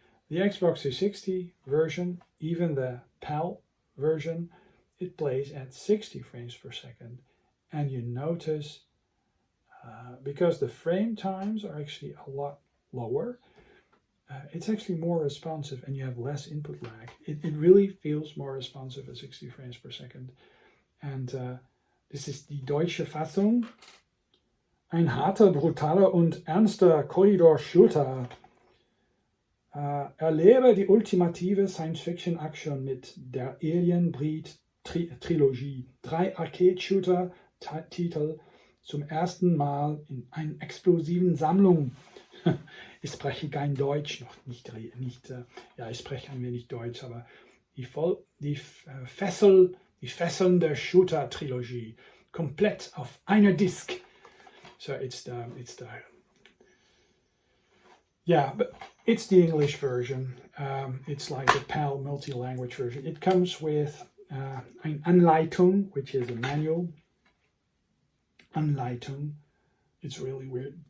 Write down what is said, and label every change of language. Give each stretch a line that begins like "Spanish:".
English: The Xbox 360 version, even the PAL version, it plays at 60 frames per second. And you notice, because the frame times are actually a lot lower, it's actually more responsive, and you have less input lag. It really feels more responsive at 60 frames per second.
German: And this is die deutsche Fassung. Ein harter, brutaler und ernster Korridor-Shooter. Erlebe die ultimative Science-Fiction-Action mit der Alien Breed Trilogie. 3 Arcade-Shooter-Titel zum ersten Mal in einer explosiven Sammlung. Ich spreche kein Deutsch, noch nicht, ja, ich spreche ein wenig Deutsch, aber die fesselnde Shooter-Trilogie, komplett auf einer Disc.
English: So it's the yeah, but it's the English version. It's like the PAL multi-language version. It comes with an Anleitung, which is a manual. Anleitung. It's really weird.